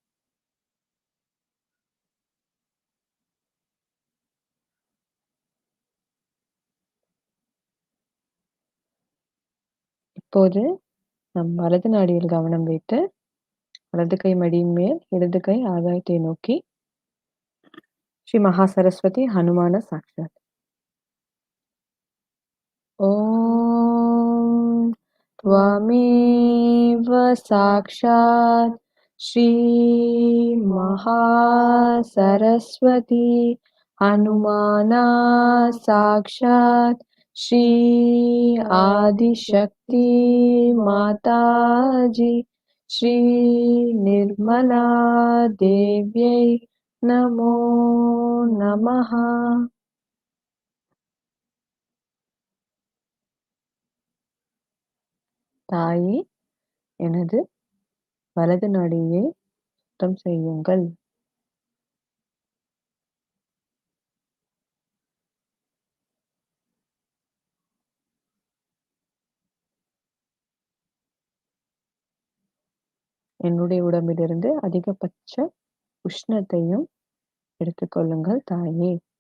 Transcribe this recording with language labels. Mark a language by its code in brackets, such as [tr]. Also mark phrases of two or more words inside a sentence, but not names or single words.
[ta] இப்போது நம் வலது நாடியில் கவனம் வைத்து, வலது கை மடியின் மேல், இடது கை ஆகாயத்தை நோக்கி, [sa] श्री महा सरस्वती हनुमान साक्षात्. ॐ त्वमेव साक्षात् श्रीमहासरस्वती हनुमाना साक्षात् श्री आदिशक्ति माताजी श्री निर्मला देव्यै नमो नमः. [ta] தாயே, எனது வலது நாடியை சுத்தம் செய்யுங்கள். என்னுடைய உடம்பிலிருந்து அதிகபட்ச உஷ்ணத்தையும் எடுத்துக்கொள்ளுங்கள் தாயே.